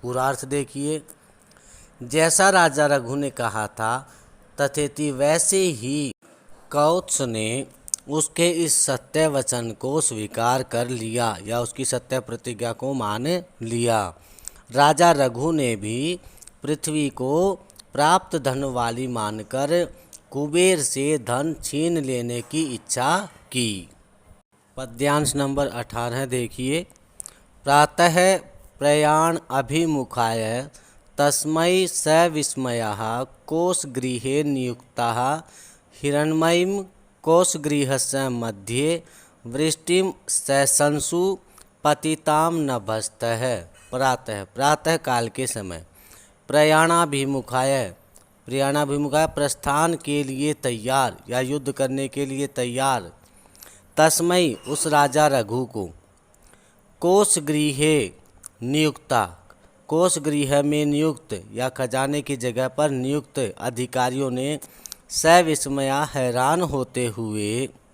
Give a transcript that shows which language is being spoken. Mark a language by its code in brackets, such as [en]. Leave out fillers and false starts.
[hi] पूरा अर्थ देखिए, जैसा राजा रघु ने कहा था तथेति वैसे ही कौत्स ने उसके इस सत्य वचन को स्वीकार कर लिया या उसकी सत्य प्रतिज्ञा को मान लिया। राजा रघु ने भी पृथ्वी को प्राप्त धन वाली मानकर कुबेर से धन छीन लेने की इच्छा की। पद्यांश नंबर 18 देखिए। [sa] प्रातः प्रयाण अभिमुखाय तस्मै सविस्मयः कोशगृहे नियुक्तः हिरण्मयीं कोशगृहस्य मध्ये वृष्टिं सशंसु पतितां नभस्तः। [hi] प्रातः, प्रातः काल के समय, प्रयाणाभिमुखाय, प्रयाणाभिमुखाय प्रस्थान के लिए तैयार या युद्ध करने के लिए तैयार, तस्मै उस राजा रघु को, कोशगृहे नियुक्ता, कोशगृह में नियुक्त या खजाने की जगह पर नियुक्त अधिकारियों ने सविस्मया हैरान होते हुए,